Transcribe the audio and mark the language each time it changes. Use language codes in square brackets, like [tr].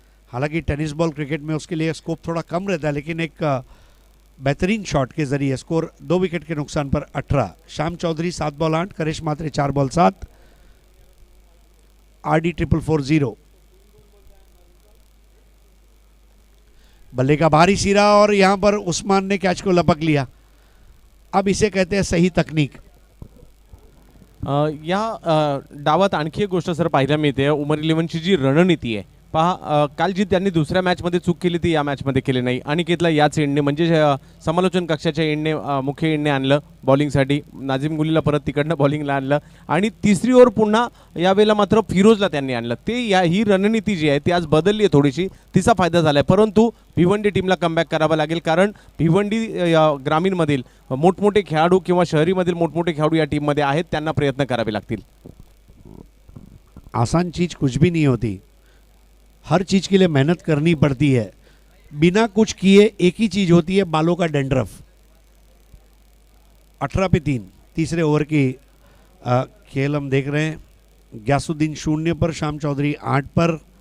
[hi] हालांकि tennis ball cricket में उसके लिए स्कोप थोड़ा कम रहता है, लेकिन एक बेहतरीन शॉट के जरिए स्कोर 2 विकेट के नुकसान पर 18. Shyam Chaudhary 7 ball 8, करेश Mhatre 4 ball 7. RD 440। बल्ले का बाहरी सिरा और यहां पर उस्मान ने कैच को लपक लिया। अब इसे कहते हैं सही तकनीक। [mr] या डावात आणखी एक गोष्ट सर पाहायला मिळते, उमर इलेव्हनची जी रणनीती आहे पहा, काल जी त्यांनी दुसऱ्या मॅचमध्ये चूक केली ती या मॅचमध्ये केली नाही. अनिकेतला याच एंडने म्हणजे समालोचन कक्षाच्या एंडने मुख्य एंडने आणलं बॉलिंगसाठी, नाझीम गुलीला परत तिकडनं बॉलिंगला आणलं आणि तिसरी ओव्हर पुन्हा यावेळेला मात्र फिरोजला त्यांनी आणलं. ते ही रणनीती जी आहे ती आज बदलली आहे थोडीशी, तिचा फायदा झाला आहे. परंतु भिवंडी टीमला कमबॅक करावा लागेल, कारण भिवंडी ग्रामीणमधील मोठमोठे खेळाडू किंवा शहरीमधील मोठमोठे खेळाडू या टीममध्ये आहेत, त्यांना प्रयत्न करावे लागतील. [hi] आसान चीज कुछ भी नहीं होती, हर चीज के लिए मेहनत करनी पड़ती है. बिना कुछ किए एक ही चीज होती है, बालों का डेंड्रफ. 18 पे 3 तीसरे ओवर की खेल हम देख रहे हैं. ग्यासुद्दीन 0 पर, शाम चौधरी 8 पर.